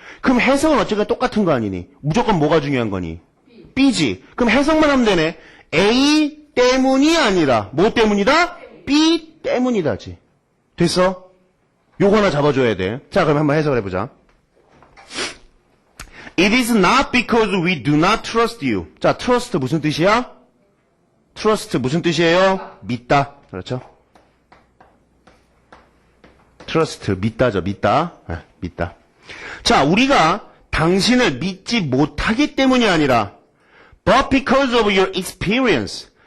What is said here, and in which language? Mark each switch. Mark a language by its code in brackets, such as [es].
[ko] 그럼 해석은 어쨌든 똑같은 거 아니니? 무조건 뭐가 중요한 거니? B지. 그럼 해석만 하면 되네. A 때문이 아니라 뭐 때문이다? B 때문이다지. 됐어? 요거 하나 잡아줘야 돼. 자, 그럼 한번 해석을 해보자. [en] It is not because we do not trust you. [ko] 자, trust 무슨 뜻이야? trust 무슨 뜻이에요? 믿다. 그렇죠? trust 믿다죠. 믿다. 네, 믿다. 자, 우리가 당신을 믿지 못하기 때문이 아니라 [en] but because of your experience.